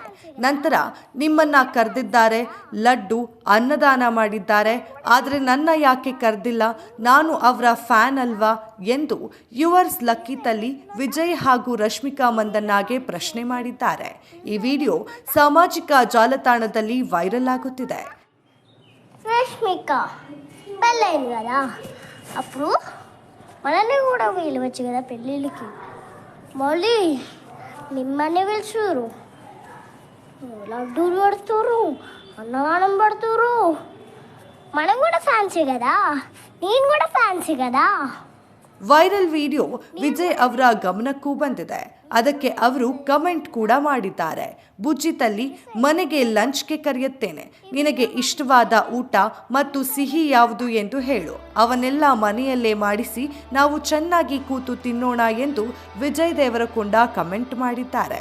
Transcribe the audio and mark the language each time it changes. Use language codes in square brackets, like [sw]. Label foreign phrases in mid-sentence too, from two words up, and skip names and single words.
[kn] ನಂತರ ನಿಮ್ಮನ್ನ ಕರೆದಿದ್ದಾರೆ, ಲಡ್ಡು ಅನ್ನದಾನ ಮಾಡಿದ್ದಾರೆ, ಆದರೆ ನನ್ನ ಯಾಕೆ ಕರೆದಿಲ್ಲ, ನಾನು ಅವರ ಫ್ಯಾನ್ ಅಲ್ವಾ ಎಂದು ಯುವರ್ಸ್ ಲಕ್ಕಿ ತಲ್ಲಿ ವಿಜಯ್ ಹಾಗೂ ರಶ್ಮಿಕಾ ಮಂದಣ್ಣಗೆ ಪ್ರಶ್ನೆ ಮಾಡಿದ್ದಾರೆ. ಈ ವಿಡಿಯೋ ಸಾಮಾಜಿಕ ಜಾಲತಾಣದಲ್ಲಿ ವೈರಲ್ ಆಗುತ್ತಿದೆ. [te] రష్మిక పెళ్ళైంది కదా. అప్పుడు మనల్ని కూడా పిలవచ్చు కదా పెళ్ళిళ్ళకి. మళ్ళీ మిమ్మల్ని పిలుచురు, లడ్డూలు పడుతురు, అన్నదానం పడుతురు. మనం కూడా ఫ్యాన్సీ కదా, నేను కూడా ఫ్యాన్సీ కదా. [kn] ವೈರಲ್ ವಿಡಿಯೋ ವಿಜಯ್ ಅವರ ಗಮನಕ್ಕೂ ಬಂದಿದೆ. ಅದಕ್ಕೆ ಅವರು ಕಮೆಂಟ್ ಕೂಡ ಮಾಡಿದ್ದಾರೆ. [te] బుజ్జి తల్లి, [kn] ಮನೆಗೆ ಲಂಚ್ಗೆ ಕರೆಯುತ್ತೇನೆ, ನಿನಗೆ ಇಷ್ಟವಾದ ಊಟ ಮತ್ತು ಸಿಹಿ ಯಾವುದು ಎಂದು ಹೇಳು, ಅವನ್ನೆಲ್ಲ ಮನೆಯಲ್ಲೇ ಮಾಡಿಸಿ ನಾವು ಚೆನ್ನಾಗಿ ಕೂತು ತಿನ್ನೋಣ ಎಂದು ವಿಜಯ್ ದೇವರಕೊಂಡ ಕಮೆಂಟ್ ಮಾಡಿದ್ದಾರೆ.